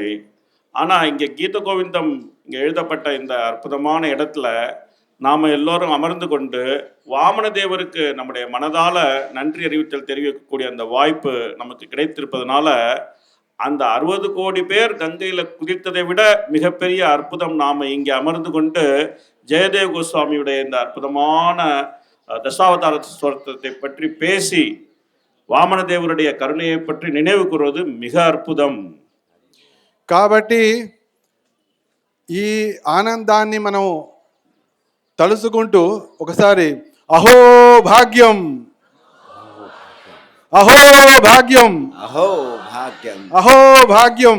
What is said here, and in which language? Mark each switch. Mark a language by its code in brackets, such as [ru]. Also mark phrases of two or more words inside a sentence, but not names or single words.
[ta] ஆனால் இங்கே கீத கோவிந்தம் இங்கே எழுதப்பட்ட இந்த அற்புதமான இடத்துல நாம் எல்லோரும் அமர்ந்து கொண்டு வாமன தேவருக்கு நம்முடைய மனதால் நன்றி அறிவித்தல் தெரிவிக்கக்கூடிய அந்த வாய்ப்பு நமக்கு கிடைத்திருப்பதனால அந்த 60 கோடி பேர் கங்கையில் குதித்ததை விட மிகப்பெரிய அற்புதம் நாம் இங்கே அமர்ந்து கொண்டு ஜெயதேவ கோஸ்வாமியுடைய இந்த அற்புதமான தசாவதார ஸ்தோத்திரத்தை பற்றி பேசி வாமன தேவருடைய கருணையை பற்றி நினைவு கூறுவது மிக அற்புதம். [te] కాబట్టి ఈ ఆనందాన్ని మనం తలుసుకుంటూ ఒకసారి అహో భాగ్యం, అహో భాగ్యం, అహో భాగ్యం, అహో భాగ్యం.